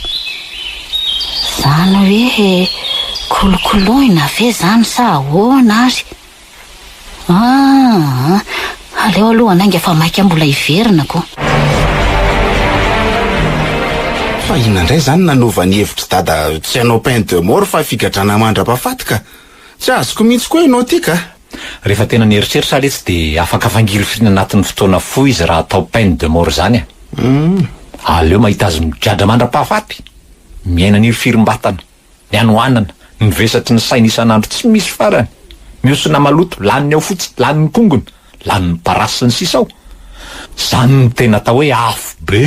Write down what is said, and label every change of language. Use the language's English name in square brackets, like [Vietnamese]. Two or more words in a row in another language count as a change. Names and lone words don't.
[Malagasy] Zany hoe kolokoloina ve zany sa ahoana ary? Aleo aloha anainga fa maika mbola hiverina koa. Fa inona indray zany nanova ny hevitra dada tsy hanao [French] pain de mort [Malagasy] fa figadrana mandra-pahafaty tsy azoko mihitsy koa ianao ty ka. Rehefa tena nieritreritra le tsy de afaka fangilofina anatin'ny fotoana fohy izy raha atao [French] pain de mort [Malagasy] zany aleo mahita azy migadra mandra-pahafaty, miaina ny firim-batana, ny anoanana, ny vesatry ny saina isan'andro tsy misy farany, miosona maloto, laniny ao fotsy, laniny kongony, laniny parasy ny sisao. Zany ny tena atao hoe afo be.